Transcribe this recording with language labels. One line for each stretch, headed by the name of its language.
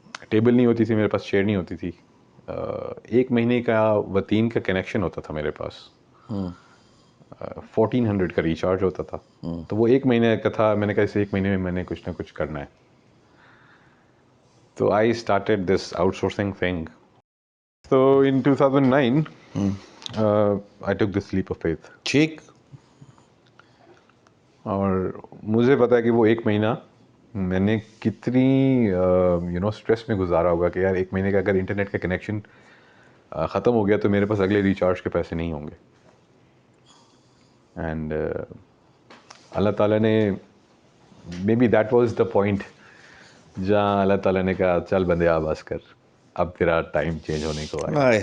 Urdu: Table نہیں ہوتی تھی میرے پاس, چیئر نہیں ہوتی تھی. 1 مہینے کا وتیم کا کنیکشن ہوتا تھا میرے پاس, 1400 کا ریچارج ہوتا تھا. تو وہ 1 مہینے کا تھا. میں نے کہا اس 1 مہینے میں میں نے کچھ نہ کچھ کرنا ہے. تو
English: I started this outsourcing thing. So in 2009, I took this leap of faith.
Urdu: ٹھیک. اور مجھے پتا ہے کہ وہ 1 مہینہ میں نے کتنی اسٹریس میں گزارا ہوگا کہ یار 1 مہینے کا اگر انٹرنیٹ کا کنیکشن ختم ہو گیا تو میرے پاس اگلے ریچارج کے پیسے نہیں ہوں گے. اینڈ اللہ تعالیٰ نے,
English: maybe that was the point
Urdu: جہاں اللہ تعالیٰ نے کہا چل بندے آواز کر, اب تیرا ٹائم چینج ہونے کو آیا.